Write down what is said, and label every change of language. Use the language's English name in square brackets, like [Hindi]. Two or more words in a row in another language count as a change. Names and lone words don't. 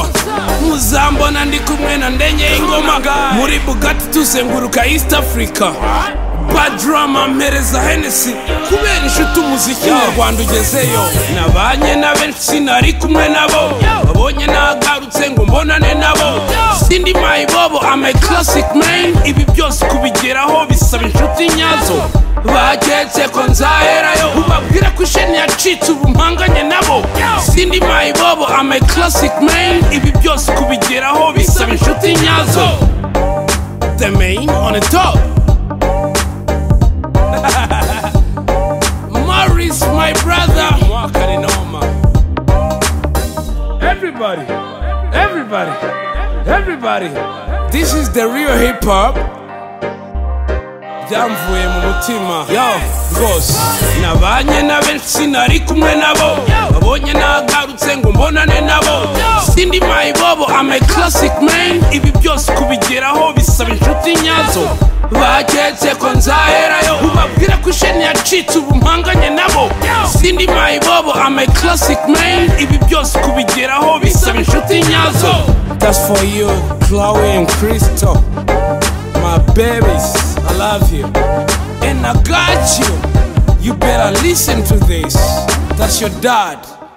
[Kinyarwanda] Muzambona ndi kumwe na ndenye ingoma, muri Bugatti tuzenguruka East Africa. [English] Bad drama [Kinyarwanda] mpereza Hennessy, kubera inshuti umuziki mu Rwanda ugezeyo. Nabanye na benshi sinari kumwe nabo, babonye nagarutse ngo mbonane nabo. Sindi mayibobo, [English] I'm a classic man, [Kinyarwanda] ibi byose kubigeraho bisaba inshuti nyazo. Baketse ko nzaherayo, ubabwira ko isheni yacitse ubu mpanganye nabo. Sindi mayibobo, [English] I'm a classic man, [Kinyarwanda] ibi byose kubigeraho bisaba inshuti nyazo. [English] The main on the top. Morris, my brother. Everybody, everybody, everybody. This is the real hip hop. [Kinyarwanda] Byamvuye mu mutima. Yo, rwose. Nabanye na benshi sinari kumwe nabo, babonye nagarutse ngo mbonane nabo. Sindi mayibobo, [English] I'm a classic man, [Kinyarwanda] ibi byose kubigeraho bisaba inshuti nyazo. Baketse ko nzaherayo, ubabwira ko isheni yacitse ubu mpanganye nabo. Sindi mayibobo, [English] I'm a classic man, [Kinyarwanda] ibi byose kubigeraho bisaba inshuti nyazo. [English] That's for you, Chloe and Crystal, my babies, I love you and I got you. You better listen to this. That's your dad.